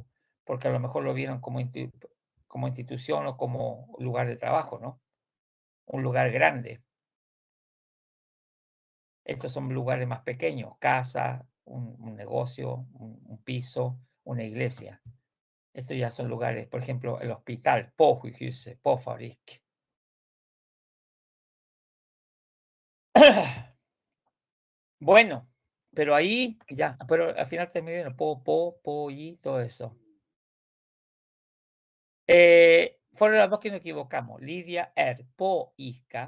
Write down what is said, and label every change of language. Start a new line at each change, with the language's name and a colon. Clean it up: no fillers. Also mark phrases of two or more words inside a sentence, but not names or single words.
Spanish: Porque a lo mejor lo vieron como institución o como lugar de trabajo, ¿no? Un lugar grande. Estos son lugares más pequeños, casa, un negocio, un piso, una iglesia. Estos ya son lugares, por ejemplo, el hospital,
Swedish: på sjukhus, på fabrik.
Spanish: Bueno, pero ahí ya, pero al final se me viene po y todo eso. Fueron las dos que nos equivocamos. Lidia, po, isca.